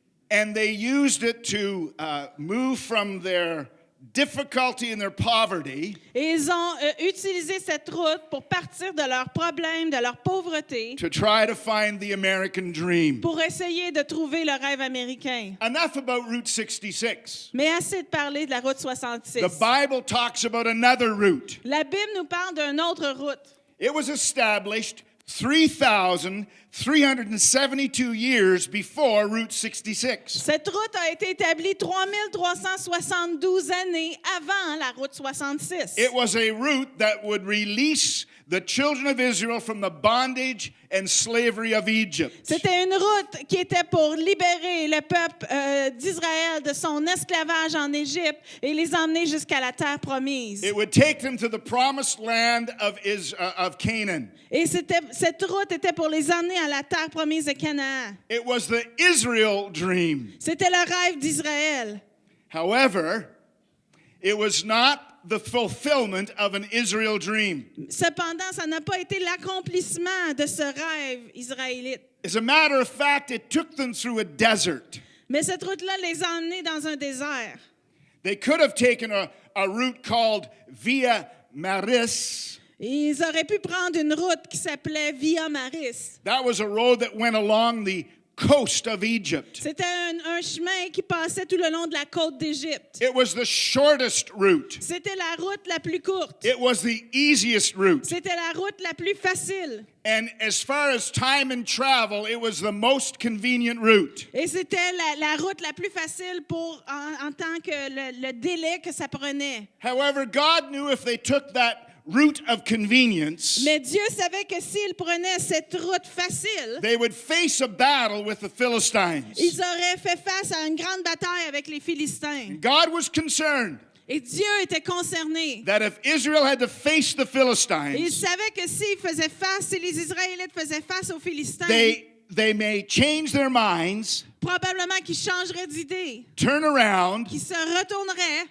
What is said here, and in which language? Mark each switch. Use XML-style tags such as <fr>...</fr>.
<en>And they used it to move from their difficulty and their poverty</en> <fr>Et ils ont utilisé cette route pour partir de leurs problèmes, de leur pauvreté,</fr> <en>to try to find the American dream.</en> <fr>pour essayer de trouver le rêve américain.</fr> <en>Enough about Route 66.</en> <fr>Mais assez de parler de la route 66.</fr> <en>The Bible talks about another route.</en> <fr>La Bible nous parle d'une autre route.</fr> <en>It was established 3,372 years before Route 66.</en> <fr>Cette route a été établie 3372 années avant la route 66.</fr> <en>It was a route that would release the children of Israel from the bondage and slavery of Egypt.</en> <fr>C'était une route qui était pour libérer le peuple d'Israël de son esclavage en Égypte et les emmener jusqu'à la terre promise.</fr> <en>It would take them to the promised land of Canaan.</en> <fr>Et cette route était pour les emmener à la terre promise de Canaan.</fr> <en>It was the Israel dream.</en> <fr>C'était le rêve d'Israël.</fr> <en>However, it was not the fulfillment of an Israel dream.</en> <fr>Cependant, ça n'a pas été l'accomplissement de ce rêve israélite.</fr> <en>As a matter of fact, it took them through a desert.</en> <fr>Mais cette route-là les a emmenés dans un désert.</fr> <en>They could have taken a route called Via Maris.</en> <fr>Ils auraient pu prendre une route qui s'appelait Via Maris.</fr> <en>That was a road that went along the coast of Egypt.</en> <fr>C'était un chemin qui passait tout le long de la côte d'Égypte.</fr> <en>It was the shortest route.</en> <fr>C'était la route la plus courte.</fr> <en>It was the easiest route.</en> <fr>C'était la route la plus facile.</fr> <en>And as far as time and travel, it was the most convenient route.</en> <fr>Et c'était la route la plus facile en tant que le délai que ça prenait.</fr> <en>However, God knew if they took that route of convenience,</en> <fr>Mais Dieu savait que s'ils prenaient cette route facile,</fr> <en>they would face a battle with the Philistines.</en> <fr>ils auraient fait face à une grande bataille avec les Philistins.</fr> <en>God was concerned</en> <fr>Et Dieu était concerné.</fr> <en>that if Israel had to face the</en> <fr>Et il</fr> <en>Philistines,</en> <fr>savait que si les Israélites faisaient face aux Philistins,</fr> <en>they may change their minds,</en> <fr>probablement qu'ils changeraient d'idée,</fr> <en>turn around,</en> <fr>qu'ils se retourneraient</fr>